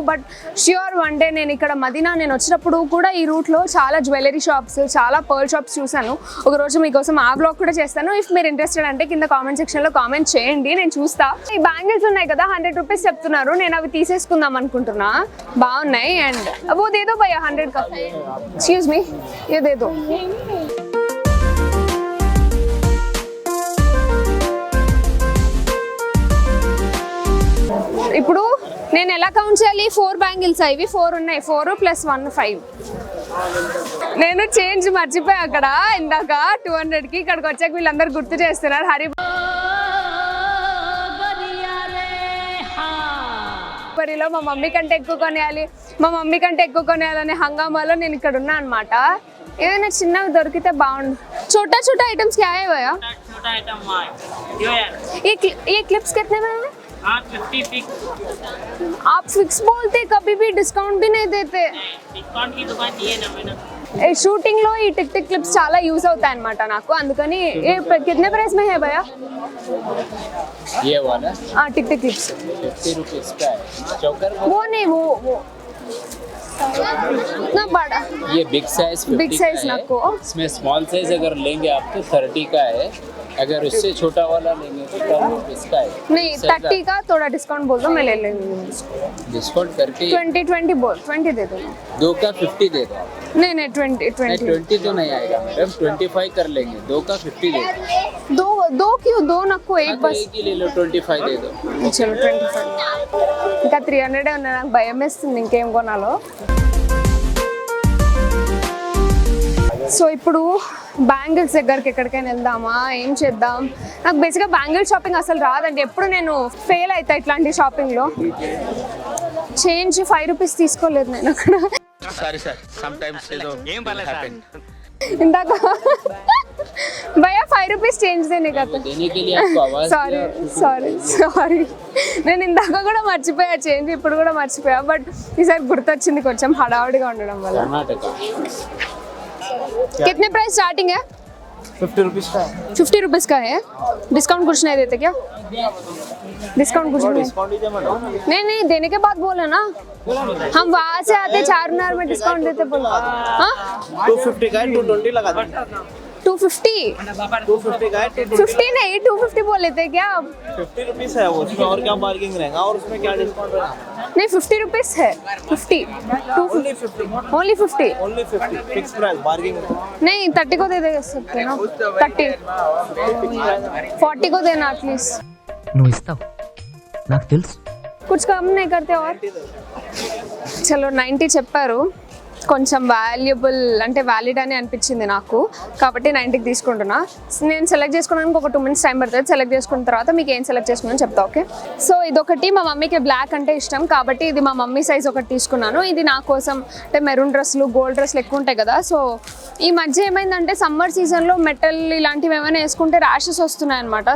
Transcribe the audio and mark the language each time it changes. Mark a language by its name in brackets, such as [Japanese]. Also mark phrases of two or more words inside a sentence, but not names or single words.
[English] but sure one day [Telugu] నేను ఇక్కడ మదీనా నేను వచ్చినప్పుడు కూడా ఈ రూట్లో చాలా [English] jewellery shops, [Telugu] చాలా [English] pearl shops [Telugu] చూశాను. ఒకరోజు మీకోసం ఆ బ్లాగ్ కూడా చేస్తాను. ఇఫ్ మీరు ఇంట్రెస్టెడ్ అంటే కింద [English] comment sectionలో comment [Telugu] చేయండి, నేను చూస్తా. ఈ బ్యాంగిల్స్ ఉన్నాయి కదా 100 రూపీస్ చెప్తున్నారు, నేను అవి తీసేసుకుందాం అనుకుంటున్నా. బాగున్నాయి. [Hindi] అండ్ वो दे दो भैया 100 का, [English] excuse me [Hindi] ये दे दो. [Telugu] ఇప్పుడు నేను ఎలా కౌంట్ చేయాలి? 4 బ్యాంగిల్స్ ఇవి 4 ఉన్నాయి. 4 + 1 5. నేను చేంజ్ మర్చిపోయా అక్కడ ఇందాక 200కి. ఇక్కడికి వచ్చాక వీళ్ళందరూ గుర్తు చేస్తున్నారు. హరిబరిలో మా మమ్మీ కంటే ఎక్కువ కొనేయాలనే హంగామాలో నేను ఇక్కడ ఉన్నా అనమాట. ఏదైనా చిన్నవి దొరికితే బాగుండు. [Hindi] छोटा आइटम्स क्या है भैया? छोटा आइटम ये क्लिप्स कितने में है? 50 फिक्स. आप फिक्स बोलते, कभी भी डिस्काउंट भी नहीं देते. डिस्काउंट की दुकान ये ना मैंने [Telugu] షూటింగ్ లో ఈ టిక్ టిక్ క్లిప్స్ చాలా యూజ్ అవుతాయి అన్నమాట నాకు, అందుకని [Hindi] कितने प्राइस में है भैया ये वाला? हाँ टिक टिक क्लिप्स 50 रुपीस का है. चौकर वो नहीं वो ना बड़ा ये [English] big size [Hindi] 50 [English] big size [Hindi] का है. नको. इसमें [English] small size [Hindi] अगर लेंगे आप तो 30 का है. अगर उससे छोटा वाला लेंगे तो 10 रुपीस का है. नहीं 30 का थोड़ा डिस्काउंट बोल दो, मैं ले लेंगी. डिस्काउंट करके 20 बोल 20 दे दो. 2 का 50 दे दो. नहीं 20 तो नहीं आएगा मैडम, 25 कर लेंगे. 2 का 50 दे दो. दो क्यों? 2 नको एक तो बस. एक ही ले लो, 25 दे दो. [Telugu] చలో 25. ఇంకా 300 ఉన్నాయి. నాకు భయం వేస్తుంది ఇంకేం కొనాలో. సో ఇప్పుడు బ్యాంగిల్స్ దగ్గరికి ఎక్కడికైనా వెళ్దామా, ఏం చేద్దాం? నాకు [English] basicగా bangle shopping [Telugu] అసలు రాదండి, ఎప్పుడు నేను ఫెయిల్ అవుతా ఇట్లాంటి షాపింగ్లో. [English] change 5 rupees [Telugu] తీసుకోలేదు నేను అక్కడ. ఇందాక భయ్యా 5 [English] rupees change [Telugu] దేనే కదా. [Hindi] देने के लिए आपको आवाज [Telugu] సారీ నేను ఇందాక కూడా మర్చిపోయా చేంజ్, ఇప్పుడు కూడా మర్చిపోయా. బట్ ఈసారి గుర్తొచ్చింది కొంచెం హడావుడిగా ఉండడం వల్ల. [Hindi] कर्नाटक कितने प्राइस स्टार्टिंग है? 50 रुपीस का है. 50 रुपीस का है. डिस्काउंट कुछ नहीं देते क्या? डिस्काउंट कुछ नहीं? डिस्काउंट दीजिए मैडम. नहीं देने के बाद बोलो ना, हम वहाँ से आते चारमीनार में डिस्काउंट देते बोलो. हाँ 250 का है, 220 लगा दो. 250 250 का है, 50 नहीं 250 बोल लेते क्या आप? 50 रुपीस है वो, उसमें और क्या बार्गेनिंग रहेगा और उसमें क्या डिस्काउंट रहेगा? नहीं 50 रुपीस है. 50 [English] only 50. only 50. only 50 fix price bargaining. [Hindi] नहीं 30 को दे सकते ना. 30 40 को देना एटलीस्ट. [Telugu] నువ్వు ఇస్తావు నాకు తెలుసు. [Hindi] कुछ कम नहीं करते और? [Telugu] చలో 90 చెప్పారు. కొంచెం వాల్యుబుల్ అంటే వ్యాలిడ్ అని అనిపించింది నాకు, కాబట్టి 90కి తీసుకుంటున్నా. నేను సెలెక్ట్ చేసుకోవడానికి ఒక 2 [English] minutes time [Telugu] పడుతుంది. సెలెక్ట్ చేసుకున్న తర్వాత మీకు ఏం సెలెక్ట్ చేసుకున్నాను చెప్తా. ఓకే, సో ఇదొకటి. మా మమ్మీకి బ్లాక్ అంటే ఇష్టం కాబట్టి ఇది మా [English] mummy size [Telugu] ఒకటి తీసుకున్నాను. ఇది నా కోసం అంటే [English] maroon dressలు, gold dressలు [Telugu] ఎక్కువ ఉంటాయి కదా, సో ఈ మధ్య ఏమైందంటే [English] summer seasonలో [Telugu] మెటల్ ఇలాంటివి ఏమైనా వేసుకుంటే ర్యాషెస్ వస్తున్నాయి అనమాట.